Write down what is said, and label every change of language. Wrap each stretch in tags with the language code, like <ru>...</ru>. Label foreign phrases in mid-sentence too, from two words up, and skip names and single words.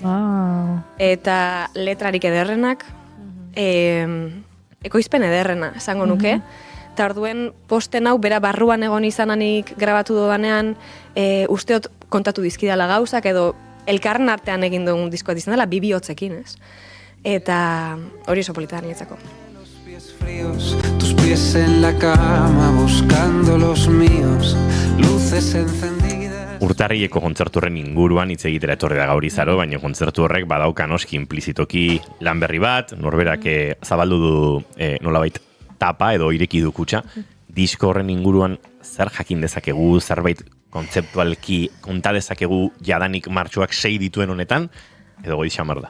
<eu>Eta letrarik ederrenak, ekoizpen ederrena, esango nuke. Eta orduen posten hau bera barruan egon izananik grabatu dodanean, usteot kontatu dizkidala gauzak, edo elkarren artean egin dugun diskoa izan dela, bihotzekin, ez? Eta hori oso polita nietzako.</eu> <es>Tus pies en la cama buscando los míos, luces encendidas.</es> <eu>Urtarrileko kontzerturren inguruan hitz egitera etorri da gaur Izaro, baina kontzertu horrek badauka noski implizitoki lan berri bat, norberak zabaldu du nolabait tapa edo ireki du kutxa. Disko horren inguruan zer jakin dezakegu, zerbait kontzeptualki konta dezakegu jadanik martxoak 6 dituen honetan, edo goiz xamar da.</eu>